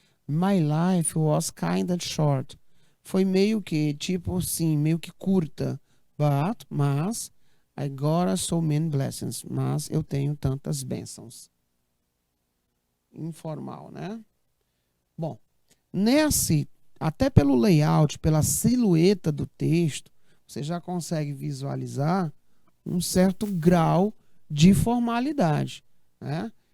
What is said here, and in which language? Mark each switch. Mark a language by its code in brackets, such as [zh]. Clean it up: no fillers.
[en] My life was kind of short. [pt] Foi meio que, tipo assim, meio que curta. Mas, [en] I got so many blessings. [pt] Mas eu tenho tantas bênçãos. Informal, né? Bom, até pelo layout, pela silhueta do texto, você já consegue visualizar um certo grau de formalidade, né?